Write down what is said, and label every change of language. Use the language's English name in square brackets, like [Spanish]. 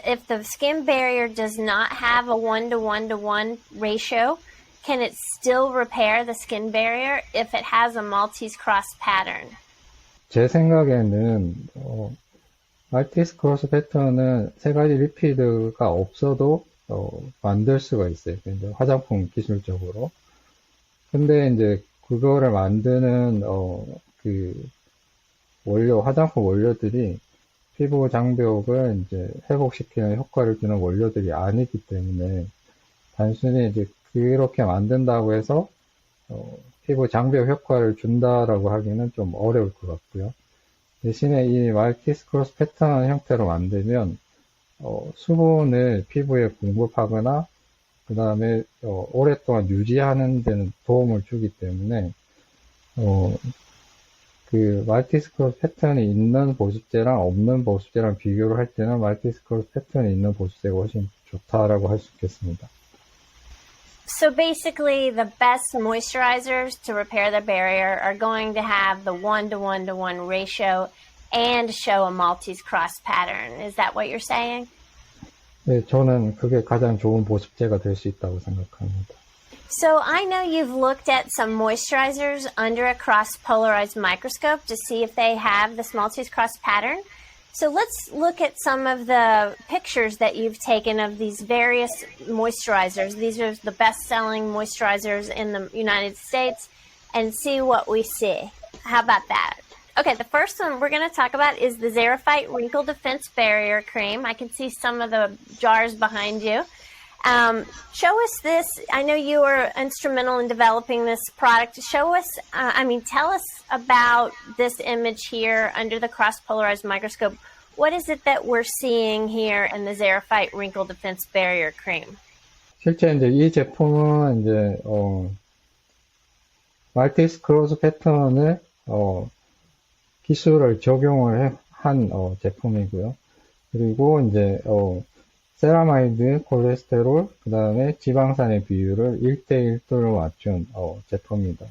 [English] If the skin barrier does not have a 1:1:1 ratio, can it still repair the skin barrier if it has a Maltese cross pattern? [Korean] 제 생각에는 말티스 크로스 패턴은 세 가지 리피드가 없어도 만들 수가 있어요. 이제 화장품 기술적으로. 근데 이제 그거를 만드는 그 화장품 원료들이 피부 장벽을 이제 회복시키는 효과를 주는 원료들이 아니기 때문에 단순히 이제 그렇게 만든다고 해서 피부 장벽 효과를 준다라고 하기는 좀 어려울 것 같고요. 대신에 이 말티스 크로스 패턴 형태로 만들면 수분을 피부에 공급하거나 그 다음에 오랫동안 유지하는 데는 도움을 주기 때문에 그 말티스 크로스 패턴이 있는 보습제랑 없는 보습제랑 비교를 할 때는 말티스 크로스 패턴이 있는 보습제가 훨씬 좋다라고 할 수 있겠습니다. [English] So basically, the best moisturizers to repair the barrier are going to have the 1:1:1 ratio and show a Maltese cross pattern. Is that what you're saying? [Korean] 네, 저는 그게 가장 좋은 보습제가 될 수 있다고 생각합니다. [English] So I know you've looked at some moisturizers under a cross-polarized microscope to see if they have this Maltese cross pattern. So let's look at some of the pictures that you've taken of these various moisturizers. These are the best-selling moisturizers in the United States, and see what we see. How about that? Okay, the first one we're going to talk about is the Xerophyte Wrinkle Defense Barrier Cream. I can see some of the jars behind you. Show us this. I know you were instrumental in developing this product. Show us, tell us about this image here under the cross-polarized microscope. What is it that we're seeing here in the Xerophyte Wrinkle Defense Barrier Cream? [Korean] 실제 이제 이 제품은 이제, 말티스 크로스 패턴을, 기술을 적용을 한, 제품이고요. 그리고 이제, 세라마이드, 콜레스테롤, 그 다음에 지방산의 비율을 1대1로 맞춘, 제품입니다.